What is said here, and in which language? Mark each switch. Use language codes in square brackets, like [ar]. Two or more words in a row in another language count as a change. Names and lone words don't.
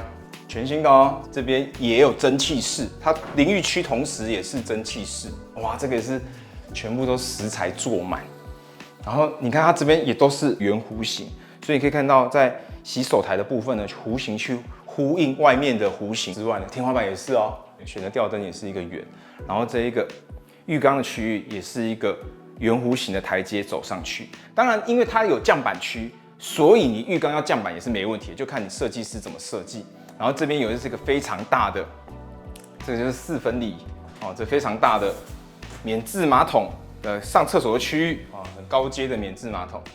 [zh] 全新的哦，這邊也有蒸汽室，它淋浴區同時也是蒸汽室，哇，這個也是全部都食材做滿。然後你看它這邊也都是圓弧形，所以你可以看到在洗手台的部分呢，弧形去呼應外面的弧形之外呢，天花板也是哦，選的吊燈也是一個圓，然後這一個浴缸的區域也是一個圓弧形的台階走上去。當然，因為它有降板區，所以你浴缸要降板也是沒問題，就看你設計師怎麼設計。然後這邊有這個非常大的，這個就是4分裡哦，這非常大的免治馬桶的上廁所的區域啊，很高階的免治馬桶。